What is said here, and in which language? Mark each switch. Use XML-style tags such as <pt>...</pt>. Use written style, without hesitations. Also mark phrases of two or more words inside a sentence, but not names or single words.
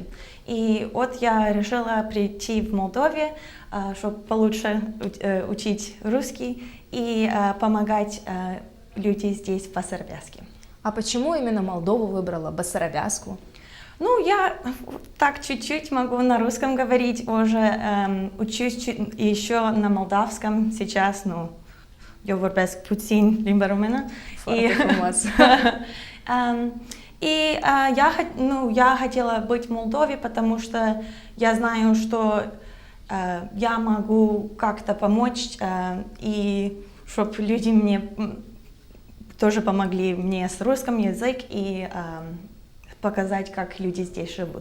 <ru>И вот я решила прийти в Молдове, чтобы получше учить русский и помогать людям здесь в Басарабяске. А почему именно Молдову выбрала, Басарабяску? Ну, я так чуть-чуть могу на русском говорить, уже учусь еще на молдавском сейчас, ну, я</ru> <ro>vorbesc puțin limba română.</ro> <ru>И я хотела быть в Молдове, потому что я знаю, что я могу как-то помочь, и чтобы люди мне тоже помогли мне с русским языком и показать, как люди здесь живут.</ru>